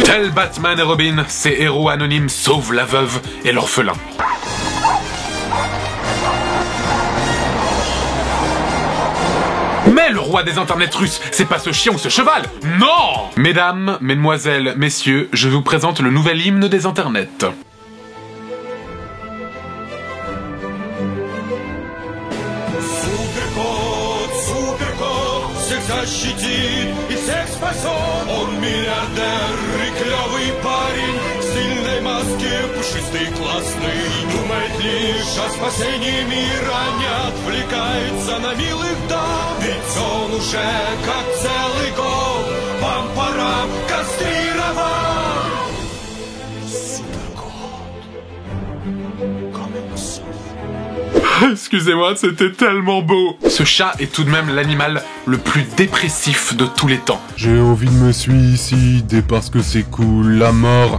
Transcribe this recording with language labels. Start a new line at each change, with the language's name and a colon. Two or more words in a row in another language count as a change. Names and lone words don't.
French: Tel Batman et Robin, ces héros anonymes sauvent la veuve et l'orphelin. Mais le roi des internets russes, c'est pas ce chien ou ce cheval, non! Mesdames, mesdemoiselles, messieurs, je vous présente le nouvel hymne des internets.
Russian: Защитит и всех спасет. Он миллиардер и клевый парень, в стильной маске, пушистый, классный. Думает лишь о спасении мира, не отвлекается на милых дам. Ведь он уже как целый год пам-парам кастрирован.
French: Excusez-moi, c'était tellement beau. Ce chat est tout de même l'animal le plus dépressif de tous les temps. J'ai envie de me suicider parce que c'est cool, la mort.